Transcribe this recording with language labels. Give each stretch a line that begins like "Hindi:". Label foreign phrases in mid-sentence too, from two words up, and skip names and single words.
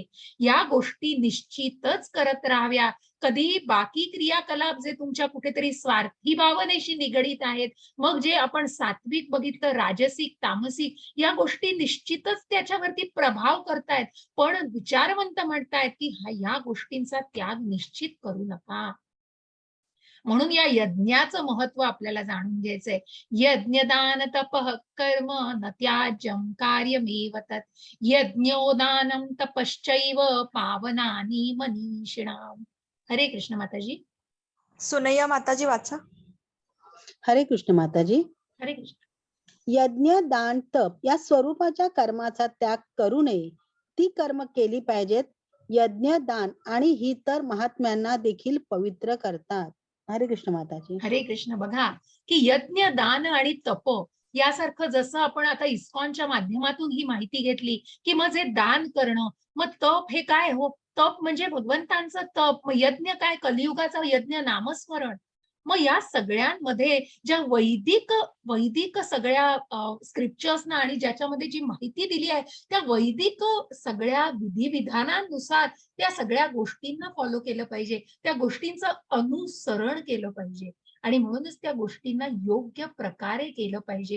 Marathi: या गोष्टी निश्चितच करत राहाव्या. कधीही बाकी क्रियाकलाप जे तुमच्या कुठेतरी स्वार्थी भावनेशी निगडीत आहेत, मग जे आपण सात्विक बघितलं, राजसिक, तामसिक, या गोष्टी निश्चितच त्याच्यावरती प्रभाव करतायत. पण विचारवंत म्हणतायत की ह्या गोष्टींचा त्याग निश्चित करू नका. म्हणून या यज्ञाचं महत्व आपल्याला जाणून घ्यायचंय.
Sanskrit: यज्ञदान तपः कर्म न त्याज्यं कार्यमेव तत् यज्ञोदानं तपश्चैव पावनानि मनीषिणाम्.
Marathi: हरे कृष्ण माताजी. सुनैया माताजी वाचा. हरे कृष्ण माताजी. हरे कृष्ण. यज्ञ, दान, तप या स्वरूपाच्या कर्माचा त्याग करू नये. ती कर्म केली पाहिजेत. यज्ञ, दान आणि ही तर महात्म्यांना देखील पवित्र करतात. हरे कृष्ण माताजी. हरे कृष्ण. बघा की यज्ञ, दान आणि तप यासारखं जसं आपण आता इस्कॉनच्या माध्यमातून ही माहिती घेतली की मग जे दान करणं, मग तप हे काय हो, तप म्हणजे भगवंतांचं तप. मग यज्ञ काय, कलियुगाचा यज्ञ नामस्मरण. मग या सगळ्यांमध्ये ज्या वैदिक सगळ्या स्क्रिप्चर्सना आणि ज्याच्यामध्ये जी माहिती दिली आहे त्या वैदिक सगळ्या विधिविधानांनुसार त्या सगळ्या गोष्टींना फॉलो केलं पाहिजे, त्या गोष्टींचं अनुसरण केलं पाहिजे आणि म्हणूनच त्या गोष्टींना योग्य प्रकारे केलं पाहिजे.